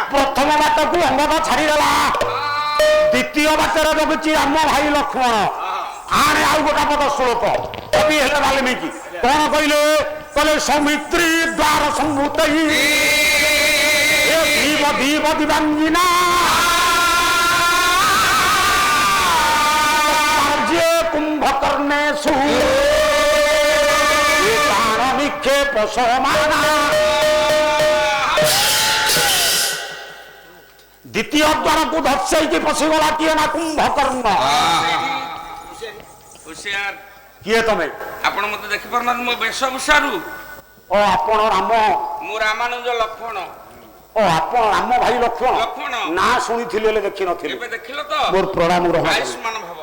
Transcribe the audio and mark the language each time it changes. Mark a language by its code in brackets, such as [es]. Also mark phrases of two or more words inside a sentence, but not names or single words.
[or] ପ୍ରଥମ ବାଟକୁ ଅଙ୍ଗଦ ଛାଡିଦେଲା, ଦ୍ୱିତୀୟ ବାଟରେ ଜଗୁଛି ରାମ ଭାଇ ଲକ୍ଷ୍ମଣ। ଆଣେ ଆଉ ଗୋଟେ ପଦ ଶ୍ଲୋକ। କବି ହେଲେ ବାଲ୍ମୀକି କଣ କହିଲେ? [sa] କହିଲେ ସୌମିତ୍ରୀ ଦ୍ୱାର ସମ୍ଭୂତୈ ଦୀପ ଦୀପ ଦିବାଙ୍ଗିନା কুম্ভকর্ণেষু প্রাণ নিক্ষেপ সমানা। [or] ଦ୍ୱିତୀୟ ଦ୍ୱାରକୁ ଧର୍ଷାଇକି ପଶିଗଲା କିଏ ନା କୁମ୍ଭକର୍ଣ୍ଣ। কিଏ ତମେ? ଆପଣ ମତେ ଦେଖିପାରୁନାହାନ୍ତି, ମୋ ବେଶଭୂଷାରୁ। ଓ ଆପଣ ରାମ? ମୁଁ ରାମାନୁଜ ଲକ୍ଷ୍ମଣ। ଓ ଆପଣ ରାମ ଭାଇ ଲକ୍ଷ୍ମଣ? ଲକ୍ଷ୍ମଣ ନା ଶୁଣିଥିଲି ହେଲେ ଦେଖିନଥିଲି। ଏବେ ଦେଖିଲ ତ? ମୋର ପ୍ରଣାମ ଗ୍ରହଣ କର। ଆୟୁଷ୍ମାନ ଭବ।